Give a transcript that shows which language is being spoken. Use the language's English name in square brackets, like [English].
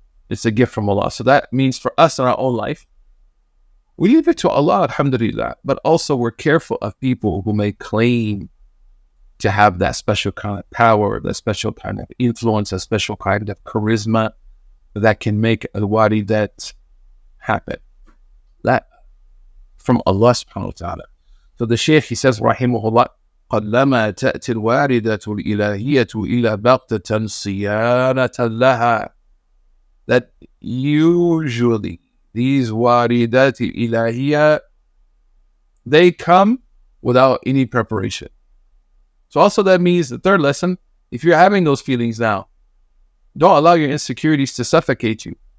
[English] It's a gift from Allah. So that means for us in our own life, we leave it to Allah, alhamdulillah, but also we're careful of people who may claim to have that special kind of power, that special kind of influence, a special kind of charisma that can make al-waridat happen. That from Allah subhanahu wa ta'ala. So the Shaykh, he says, [Arabic] rahimahullah, قَلَّمَا تَأْتِي الْوَارِدَةُ الْإِلَهِيَّةُ إِلَى بَغْتَةً صِيَانَةً لَهَا. [English] That usually these waridat ilahiyya, they come without any preparation. So also that means the third lesson, if you're having those feelings now, don't allow your insecurities to suffocate you.